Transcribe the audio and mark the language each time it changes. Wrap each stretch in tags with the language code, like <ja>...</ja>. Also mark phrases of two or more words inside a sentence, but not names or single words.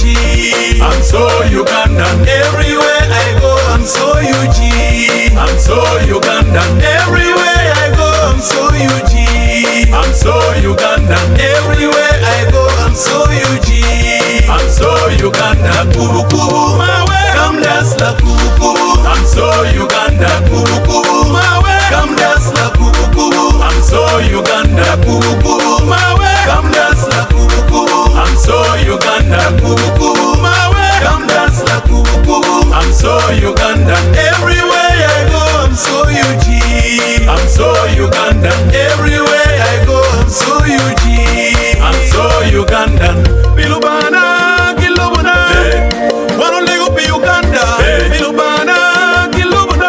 <en>I'm so Ugandan. Everywhere I go, I'm so UG. I'm so Ugandan. Everywhere I go, I'm so UG. I'm so Ugandan. Everywhere I go, I'm so UG. I'm so Uganda.</en> <lg>Kubu kubu mawe.</lg> <en>Come dance la</en> <lg>kubu kubu.</lg> <en>I'm so Uganda.</en> <lg>Kubu kubu mawe.</lg> <en>Come dance la</en> <lg>kubu kubu.</lg> <en>I'm so Uganda.</en> <lg>Kubu kubu mawe.</lg> <en>Come dance la</en> <lg>kubu kubu.</lg> <en>I'm so Uganda.</en> <lg>Kubu kubu mawe.</lg> <en>Come dance la</en> <lg>kubu kubu.</lg> <en>I'm so Uganda. Everywhere I go, I'm so UG. I'm so Uganda. Everywhere I go, I'm so UG. I'm so Ugandan.</en> <lg>Bilubana, Kilubana.</lg> <en>Wanna live up in Uganda.</en> <lg>Bilubana, Kilubana.</lg>